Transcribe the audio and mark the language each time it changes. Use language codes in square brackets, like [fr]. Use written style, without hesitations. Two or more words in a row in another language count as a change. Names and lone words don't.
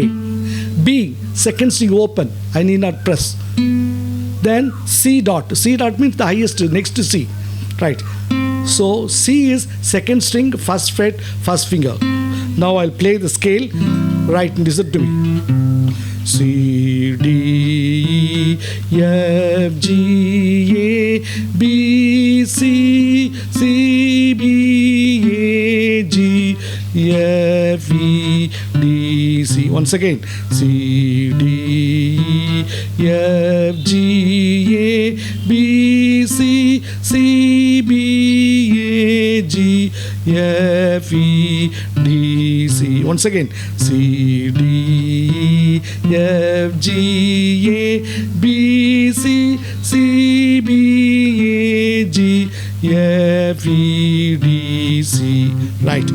[en] B, 2nd string open. I need not press. Then C dot. C dot means the highest next to C. Right. So C is 2nd string, 1st fret, 1st finger. Now I'll play the scale. Right, and listen to me. C, D, E, F, G, A, B, C, C, B, A, G, F, E, D, C. Once again, C, D, E, F, G, A, B, C, C, B, A, G, F, E, D, C. Once again, C, D, E, F, G, A, B, C, C, B, A, G, F, E, D, C. Right.